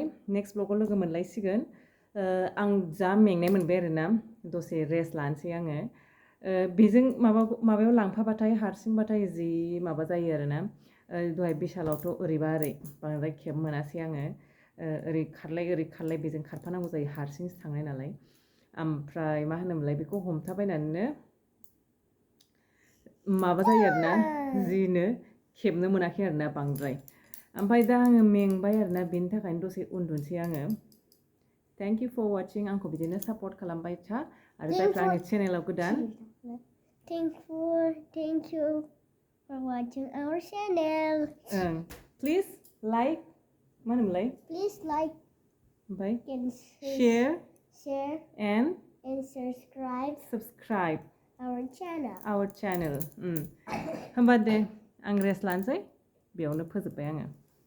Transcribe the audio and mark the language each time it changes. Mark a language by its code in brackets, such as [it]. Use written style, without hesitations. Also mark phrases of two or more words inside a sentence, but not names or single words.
[brx] नेक्स्ट ब्लगाव लोगो मोनलायसिगोन आं जा मेंनाय मोनबाय आरोना दसे रेस्ट लानोसै आङो बेजों माबायाव लांफाबाथाय हारसिंबाथाय जि माबा जायो आरोना दहाय बिशालावथ' ओरैबा ओरै बांद्राय खेब मोनासै आङो ओरै खारलाय बेजों खारफानांगौ जायो हारसिंसो थांनाय नालाय ओमफ्राय मा होनोमोनलाय बेखौ हमथाबायनानैनो माबा जायो आरोना जिनो खेबनो मोनाखै आरोना बांद्राय ओमफ्राय दा आङो मेंबाय आरोना बेनि थाखायनो दसे उन्दुनोसै आङो [en] thank you for watching [brx] आंखौ बिदिनो सापर्ट खालामबाय था आरो जायफ्रा आंनि चेनेलाव गोदान [en] Thank you for watching our channel. Please like [brx] मा होनोमोनलाय [en] Please like [brx] ओमफ्राय [en] and share and subscribe our channel. [brx] होमबा दे आं रेस्ट लानोसै बेयावनो फोजोबबाय आङो